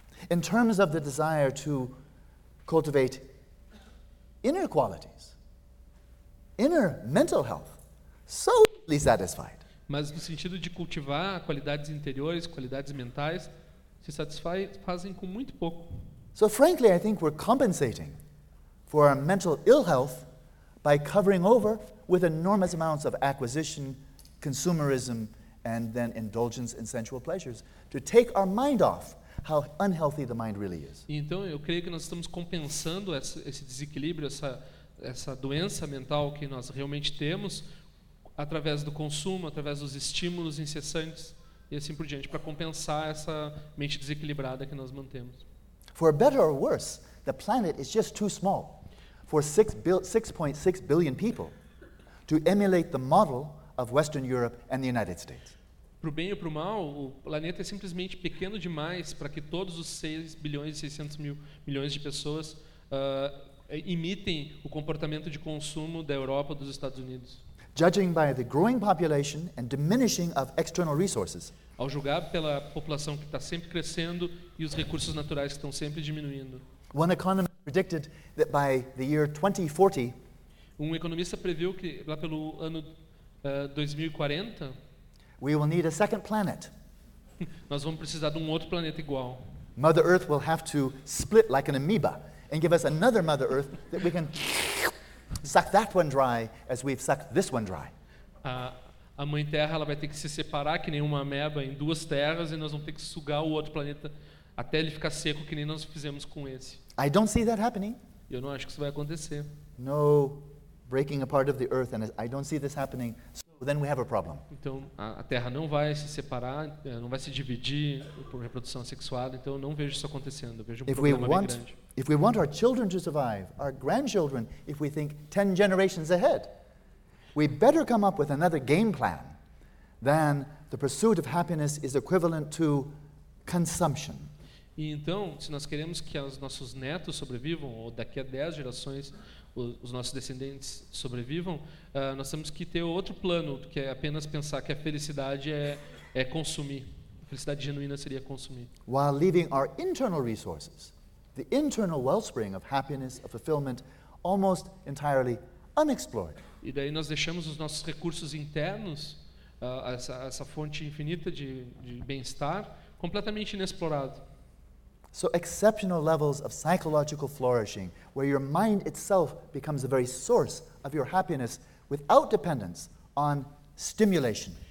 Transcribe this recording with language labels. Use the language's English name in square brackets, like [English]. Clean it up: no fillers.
[English] In terms of the desire to cultivate inner qualities, inner mental health, so easily satisfied. [Portuguese] Mas no sentido de cultivar qualidades interiores, qualidades mentais, se satisfazem com muito pouco. [English] So frankly, I think we're compensating for our mental ill health by covering over with enormous amounts of acquisition, consumerism, and then indulgence in sensual pleasures to take our mind off how unhealthy the mind really is. [Portuguese] Então, eu creio que nós estamos compensando esse desequilíbrio, essa doença mental que nós realmente temos através do consumo, através dos estímulos incessantes e assim por diante, para compensar essa mente desequilibrada que nós mantemos. [English] For better or worse, the planet is just too small for 6.6 billion people to emulate the model of Western Europe and the United States. [Portuguese] Para o bem ou para o mal, o planeta é simplesmente pequeno demais para que todos os 6 bilhões e 600 mil milhões de pessoas imitem o comportamento de consumo da Europa, dos Estados Unidos. [English] Judging by the growing population and diminishing of external resources. [Portuguese] Ao julgar pela população que está sempre crescendo e os recursos naturais que estão sempre diminuindo. [English] One economist predicted that by the year 2040. [Portuguese] Um economista previu que lá pelo ano 2040. [English] We will need a second planet. [Portuguese] Nós vamos precisar de um outro planeta igual. [English] Mother Earth will have to split like an amoeba and give us another Mother Earth that we can suck that one dry as we've sucked this one dry. [Portuguese] A mãe Terra ela vai ter que se separar que nem uma ameba em duas terras e nós vamos ter que sugar o outro planeta até ele ficar seco que nem nós fizemos com esse. [English] I don't see that happening. [Portuguese] Eu não acho que isso vai acontecer. [English] No breaking apart of the earth and I don't see this happening. So then we have a problem. [Portuguese] Então a Terra não vai se separar, não vai se dividir por reprodução sexuada, então eu não vejo isso acontecendo, eu vejo um problema bem grande. [English] If we want our children to survive, our grandchildren, if we think 10 generations ahead, we better come up with another game plan than the pursuit of happiness is equivalent to consumption. [Portuguese] E então, se nós queremos que os nossos netos sobrevivam, ou daqui a 10 gerações os nossos descendentes sobrevivam, nós temos que ter outro plano, que é apenas pensar que a felicidade é consumir. A felicidade genuína seria consumir. [English] While leaving our internal resources, the internal wellspring of happiness, of fulfillment, almost entirely unexplored. [Portuguese] E daí nós deixamos os nossos recursos internos, essa fonte infinita de bem-estar, completamente inexplorado. [English] So exceptional levels of psychological flourishing, where your mind itself becomes the very source of your happiness without dependence on stimulation.